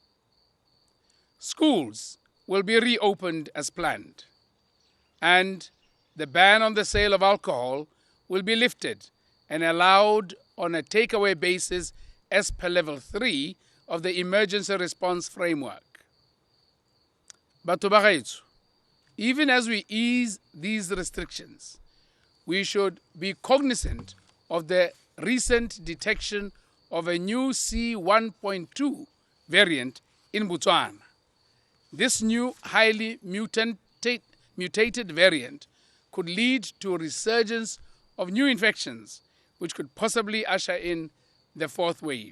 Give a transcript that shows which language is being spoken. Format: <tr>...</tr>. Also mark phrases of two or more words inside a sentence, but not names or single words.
<en>Schools will be reopened as planned, and the ban on the sale of alcohol will be lifted and allowed on a takeaway basis as per level 3 of the emergency response framework.</en> <tn>Batho ba gaetsho,</tn> <en>even as we ease these restrictions, we should be cognizant of the recent detection of a new C1.2 variant in Botswana. This new highly mutated variant could lead to a resurgence of new infections, which could possibly usher in the fourth wave.</en>